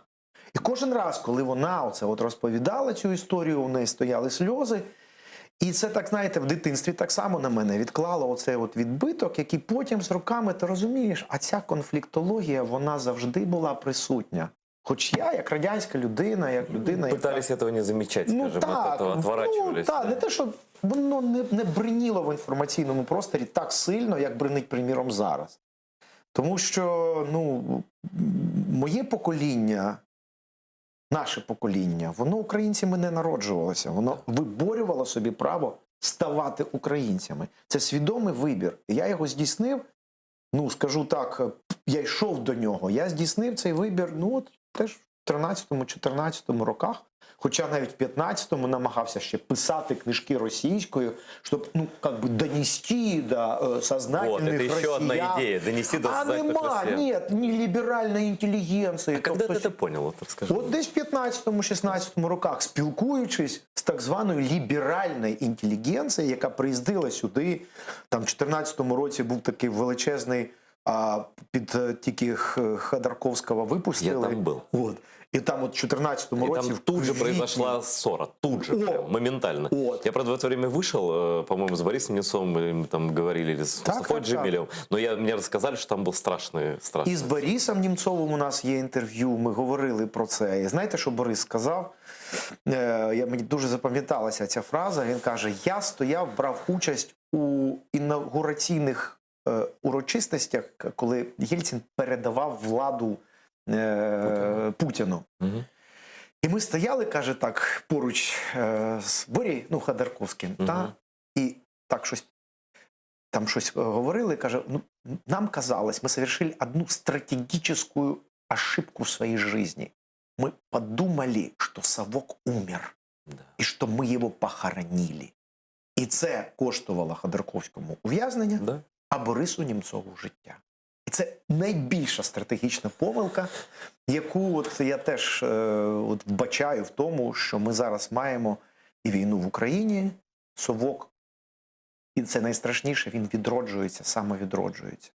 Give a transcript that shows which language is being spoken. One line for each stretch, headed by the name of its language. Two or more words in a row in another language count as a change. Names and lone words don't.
Ukrainian: І кожен раз, коли вона оце от розповідала цю історію, у неї стояли сльози. І це, так знаєте, в дитинстві так само на мене відклало оцей от відбиток, який потім з роками, ти розумієш, а ця конфліктологія, вона завжди була присутня. Хоч я, як радянська людина, як людина...
Russian: Пытались этого не замечать, скажем, от этого отворачивались.
Ukrainian: Так, не те, що воно не бриніло в інформаційному просторі так сильно, як бринить, приміром, зараз. Тому що, моє покоління, наше покоління, воно українцями не народжувалося. Воно виборювало собі право ставати українцями. Це свідомий вибір. І я його здійснив, скажу так, я йшов до нього. Я здійснив цей вибір, теж в 13-14 роках. Хоча навіть в 15-му намагався ще писати книжки російською, щоб, донести до сознательных
Russian: это еще одна россиян. идея, донести до сознательных россиян.
Ukrainian: Нет, не ліберальної інтелігенції.
Russian: А когда ты это понял, вот расскажи?
Ukrainian: От десь в 15-16 роках, спілкуючись з так званою ліберальною інтелігенцією, яка приїздила сюди, там в 14-му році був такий величезний, під тільки Ходорковського випустили.
Russian: Я там был.
Ukrainian: От. І там от в 14-му
Russian: И
Ukrainian: році...
Russian: там тут же произошла ссора, тут же, прям, моментально. Я, правда, в это время вышел, по-моему, с Борисом Немцовым, или мы там говорили, или с Мустафой Джемилевым, но мне рассказали, что там был страшный.
Ukrainian: І з Борисом Немцовим у нас є інтерв'ю, ми говорили про це. І знаєте, що Борис сказав? Мені дуже запам'яталася ця фраза. Він каже, я стояв, брав участь у інаугураційних урочистостях, коли Єльцин передавав владу Путіну. Угу. І ми стояли, каже, так, поруч з Борєю, Ходорковським, і так щось говорили, каже,
Russian: нам казалось, мы совершили одну стратегическую ошибку в своей жизни. Мы подумали, что совок умер,
Ukrainian: і що ми його похоронили. І це коштувало Ходорковському ув'язнення, а Борису Немцову життя. І це найбільша стратегічна помилка, яку я теж вбачаю в тому, що ми зараз маємо і війну в Україні, совок, і це найстрашніше, він відроджується, самовідроджується.